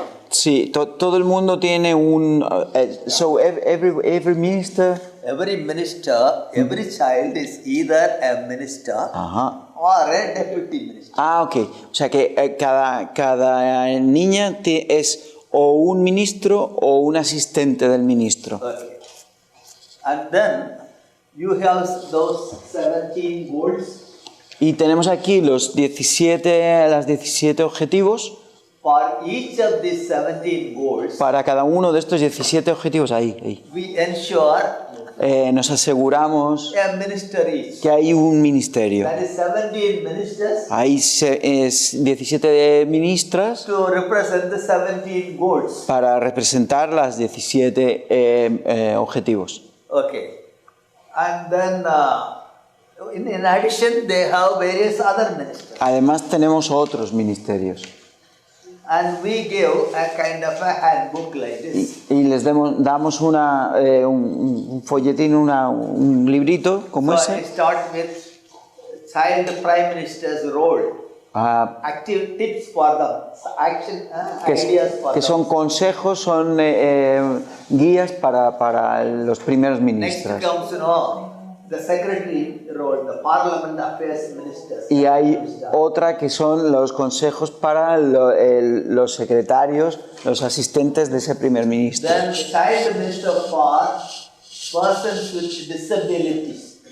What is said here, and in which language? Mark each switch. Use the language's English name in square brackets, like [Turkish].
[Spanish] sí, todo el mundo tiene un [English] so every minister. every minister, every child is either a minister Ajá. or a deputy minister. Ok. [Spanish] O sea que cada niña es o un ministro o un asistente del ministro. [English] Okay. And then you have those 17 goals. [Spanish] Y tenemos aquí las 17 objetivos. [English] For each of these 17 goals, [Spanish] Para cada uno de estos 17 objetivos, ahí. [English] we ensure [Spanish] Nos aseguramos [English] a minister each. [Spanish] que hay un ministerio. [English] That is 17 ministers [Spanish] Hay 17 ministras [English] to represent the 17 goals. [Spanish] para representar las 17 objetivos. [English] Okay. And then in addition, they have various other ministers. [Spanish] Además tenemos otros ministerios. [English] And we give a kind of a handbook like this. [Spanish] Y les damos un folletín, un librito como [English] So I [Spanish] ese. [English] start with child prime minister's role. Active tips for them, action ideas for [Spanish] Que [English] them. [Spanish] son consejos, son guías para los primeros [English] Next [Spanish] ministros. [English] comes, the secretary role, the parliament affairs ministers. [Spanish] Y hay otra que son los consejos para los secretarios, los asistentes de ese primer ministro. [English] Then the child minister for persons with disabilities.